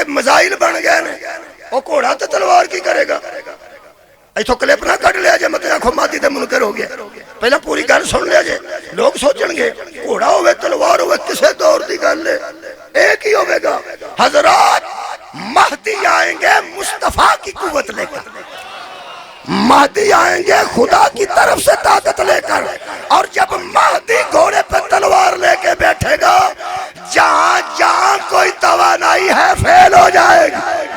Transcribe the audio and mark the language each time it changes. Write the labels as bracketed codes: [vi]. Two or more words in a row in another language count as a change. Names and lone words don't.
[pa] میزائل بن گئے نے وہ گھوڑا تے تلوار کی کرے گا ایتھوں کلپ نہ کڈ لیا جے متے آکھو مہدی تے منکر ہو گیا پہلا پوری گل سن لیا جے لوگ سوچن گے گھوڑا ہوے تلوار ہوے کسے دور دی گل ہے ایک ہی ہوے گا [ur] حضرات مہدی آئیں گے مصطفیٰ کی قوت لے کر مہدی آئیں گے خدا کی طرف سے طاقت لے کر اور جب مہدی گھوڑے پہ تلوار لے کے بیٹھے گا جہاں جہاں کوئی توانائی ہے فیل ہو جائے گی